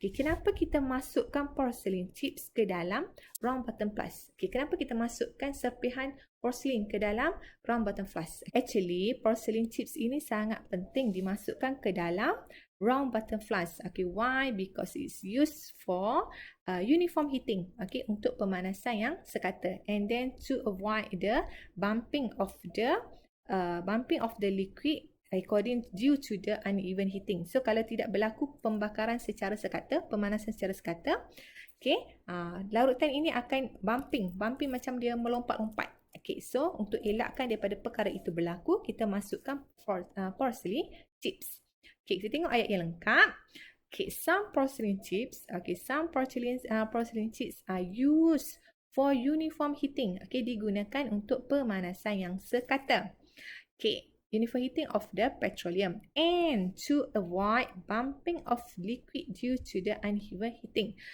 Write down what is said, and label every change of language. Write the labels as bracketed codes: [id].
[ms] Okay, kenapa kita masukkan porcelain chips ke dalam round bottom flask? Okay, kenapa kita masukkan serpihan porcelain ke dalam round bottom flask? Actually, porcelain chips ini sangat penting dimasukkan ke dalam round bottom flask. Okay, why? [en] Because it's used for uniform heating. [ms] Okay, untuk pemanasan yang sekata. [en] And then to avoid the bumping of the liquid due to the uneven heating. [ms] So, kalau tidak berlaku pembakaran secara sekata, pemanasan secara sekata, okay, larutan ini akan bumping macam dia melompat-lompat. Okay, so untuk elakkan daripada perkara itu berlaku, kita masukkan porcelain chips. Okay, kita tengok ayat yang lengkap. [en] Okay, some porcelain chips are used for uniform heating. Okay, [ms] digunakan untuk pemanasan yang sekata. [en] Okay, uniform heating of the petroleum and to avoid bumping of liquid due to the uneven heating.